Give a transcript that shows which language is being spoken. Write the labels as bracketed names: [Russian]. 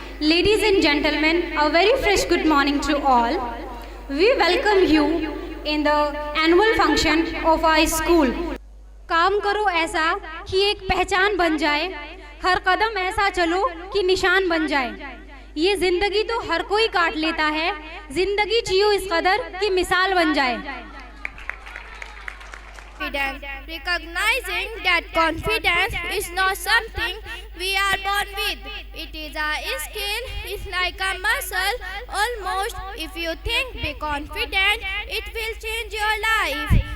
[English] Ladies and gentlemen, a very fresh good morning to all. We welcome you in the annual function of our school. [Hindi] काम करो ऐसा कि एक पहचान बन जाए, हर कदम ऐसा चलो कि निशान बन जाए. ये जिंदगी तो हर कोई काट लेता है, जिंदगी जियो इस कदर कि मिसाल बन जाए. [English] Recognizing that confidence is not something we are born with. It is a skill, it's like a muscle almost. If you think be confident, it will change your life.